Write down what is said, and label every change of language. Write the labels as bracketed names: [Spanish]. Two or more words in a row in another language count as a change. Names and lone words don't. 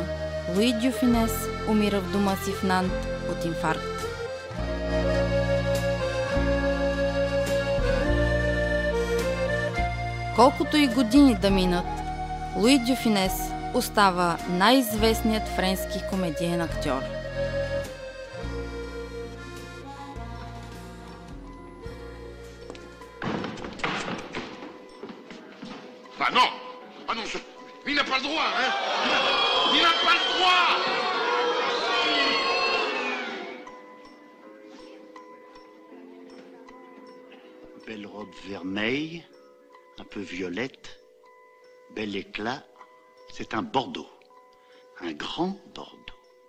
[Bulgarian] Луи Дюфинес умира в дома си в Нант от инфаркт. Колкото и години да минат, Луи Дюфинес остава най-известният френски комедиен актьор. [French] Ah non! Ah non, il n'a pas le droit, hein! Il n'a pas le droit! Belle robe vermeille, un peu violette, bel éclat, c'est un Bordeaux, un grand Bordeaux.